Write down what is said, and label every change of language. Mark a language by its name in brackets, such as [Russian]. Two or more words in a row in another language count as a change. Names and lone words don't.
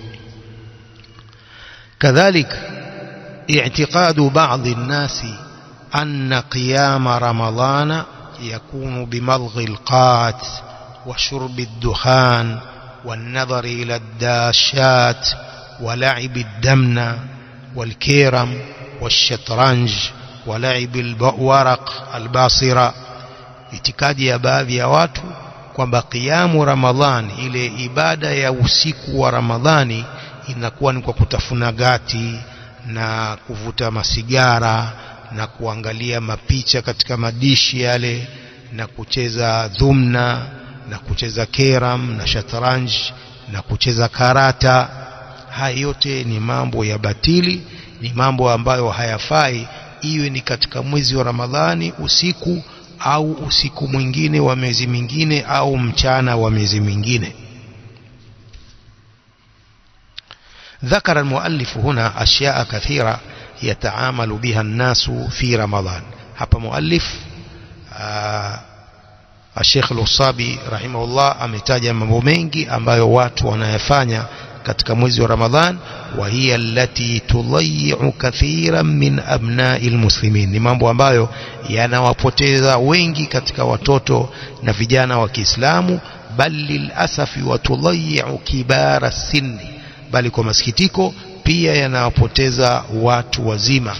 [Arabic] كذلك اعتقاد بعض الناس أن قيام رمضان يكون بمضغ القات وشرب الدخان والنظر إلى الدشات ولعب الدومنة والكيرم والشطرنج ولعب الورق الباصرة. [Swahili] Itikadi ya baadhi ya watu kwamba qiyamu Ramadhani, ile ibada ya usiku wa Ramadhani, inakuwa ni kwa kutafuna gati na kuvuta masigara na kuangalia mapicha katika madishi yale na kucheza dhumna na kucheza keram na shatranj na kucheza karata. Haya yote ni mambo ya batili, ni mambo ambayo hayafai, iwe ni katika mwezi wa Ramadhani usiku au usiku mwingine wa miezi mingine au mchana wa miezi mingine. [Arabic] ذكر المؤلف هنا أشياء كثيرة يتعامل بها الناس في رمضان. [Swahili] hapa muallif Sheikh Al-Usabi rahimahullah ametaja mambo mengi ambayo watu wanayafanya katika mwezi wa Ramadhan, [Arabic] وهي التي تضيع كثيرا من أبناء المسلمين, [Swahili] ni mambo ambayo yanawapoteza wengi katika watoto na vijana wa Kiislamu, [Arabic] بل للأسف وتضيع كبار السن, [Swahili] bali kwa masikitiko pia yanawapoteza watu wazima.